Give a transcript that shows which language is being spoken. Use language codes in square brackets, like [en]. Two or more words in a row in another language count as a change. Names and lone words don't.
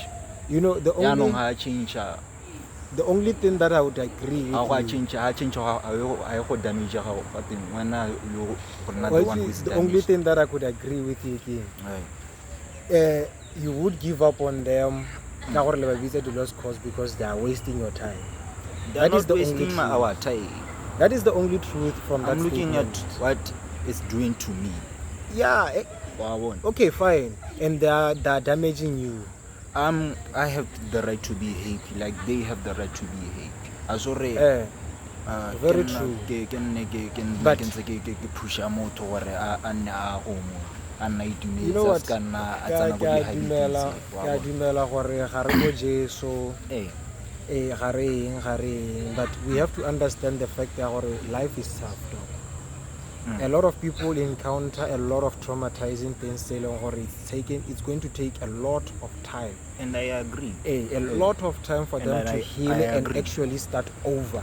[en] You know, the only thing that I would agree with the only thing that I could agree with you, you would give up on them [tn] ka gore le ba bitsa [en] di-lost cause because they are wasting your time. They're That is not the only wasting truth. our time. That is the only truth from that I'm looking statement. at what it's doing to me. Yeah, okay, fine. And they are damaging you. I have the right to be happy, like they have the right to be happy. [tn] Azore, [en] Very true. But [tn] pusha motho gore a nne a homo a nna [en] you know what? [tn] itumetse a Ke tsena go a [en] di-habits. [tn] dumela gore ga re go Jesu. Ga re eng, [en] but we have to understand the fact that life is tough, dog. A lot of people encounter a lot of traumatizing things, it's going to take a lot of time. And I agree. A lot of time for them to heal and agree. actually start over.